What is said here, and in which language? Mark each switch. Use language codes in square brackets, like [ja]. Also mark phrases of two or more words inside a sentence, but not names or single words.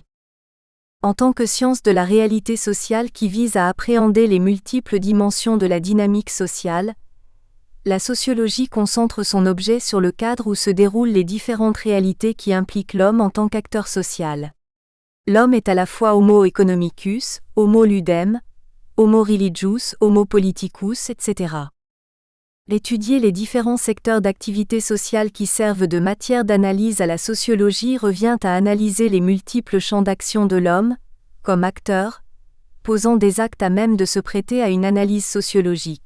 [fr] En tant que science de la réalité sociale qui vise à appréhender les multiples dimensions de la dynamique sociale, la sociologie concentre son objet sur le cadre où se déroulent les différentes réalités qui impliquent l'homme en tant qu'acteur social. L'homme est à la fois [la] homo economicus, homo ludem, homo religius, homo politicus, [fr] etc. Étudier les différents secteurs d'activité sociale qui servent de matière d'analyse à la sociologie revient à analyser les multiples champs d'action de l'homme, comme acteur, posant des actes à même de se prêter à une analyse sociologique.